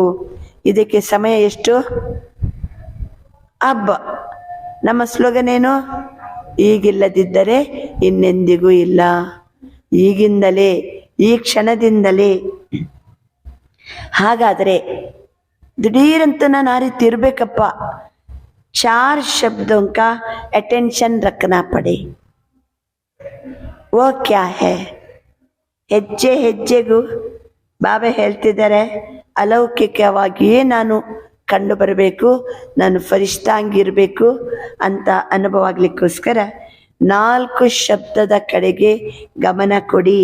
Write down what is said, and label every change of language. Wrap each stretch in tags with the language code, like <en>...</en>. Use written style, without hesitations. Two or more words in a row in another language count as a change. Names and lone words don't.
<kn>ಇದಕ್ಕೆ ಸಮಯ ಎಷ್ಟು? ಹಬ್ಬ. ನಮ್ಮ ಸ್ಲೋಗನ್ ಏನು? ಈಗಿಲ್ಲದಿದ್ದರೆ ಇನ್ನೆಂದಿಗೂ ಇಲ್ಲ. ಈಗಿಂದಲೇ, ಈ ಕ್ಷಣದಿಂದಲೇ. ಹಾಗಾದರೆ ದಿಢೀರಂತ ನಾನು ಆ ರೀತಿ ಇರಬೇಕಪ್ಪ.</kn> <hi>4 शब्दों का अटेंशन रखना पड़े. वो क्या है?</hi> <kn>ಹೆಜ್ಜೆ ಹೆಜ್ಜೆಗೂ ಬಾಬಾ ಹೇಳ್ತಿದ್ದಾರೆ ಅಲೌಕಿಕವಾಗಿಯೇ ನಾನು ಕಂಡು ಬರಬೇಕು, ನಾನು ಫರಿಷ್ಠಾಂಗಿರಬೇಕು ಅಂತ ಅನುಭವ ಆಗ್ಲಿಕ್ಕೋಸ್ಕರ 4 ಶಬ್ದದ ಕಡೆಗೆ ಗಮನ ಕೊಡಿ.</kn>